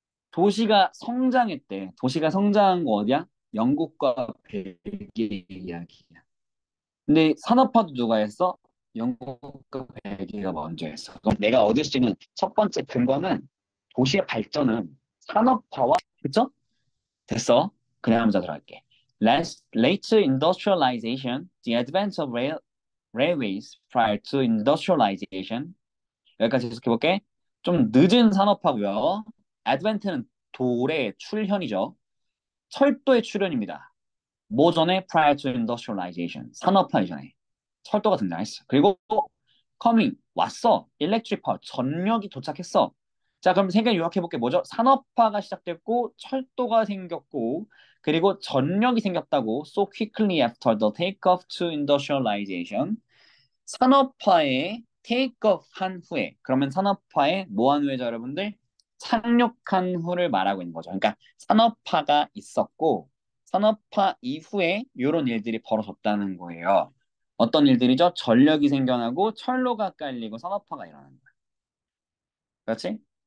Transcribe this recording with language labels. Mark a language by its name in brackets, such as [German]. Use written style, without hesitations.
[Korean] 도시가 성장했대. 도시가 성장한 거 어디야? 영국과 벨기에 이야기야. 근데 산업화도 누가 했어? 영국과 벨기에가 먼저 했어. 그럼 내가 얻을 수 있는 첫 번째 근거는 도시의 발전은 산업화와 그쵸? 됐어. 그냥 먼저 들어갈게. [English] Later industrialization, the advent of railways prior to industrialization. [Korean] 여기까지 계속해볼게. 좀 늦은 산업화고요. advent는 도래의 출현이죠. 철도의 출현입니다. 뭐 전에? [English] prior to industrialization. [Korean] 산업화 이전에. 철도가 등장했어. 그리고 coming, 왔어. [English] electric power, [Korean] 전력이 도착했어. 자, 그럼 생각 요약해볼게. 뭐죠? 산업화가 시작됐고, 철도가 생겼고, 그리고 전력이 생겼다고. [English] So quickly after the takeoff to industrialization. [Korean] 산업화에 테이크오프 한 후에 그러면 산업화에 뭐 한 후에죠 여러분들? 착륙한 후를 말하고 있는 거죠. 그러니까 산업화가 있었고 산업화 이후에 이런 일들이 벌어졌다는 거예요. 어떤 일들이죠? 전력이 생겨나고 철로가 깔리고 산업화가 일어나는 거야. 그렇지?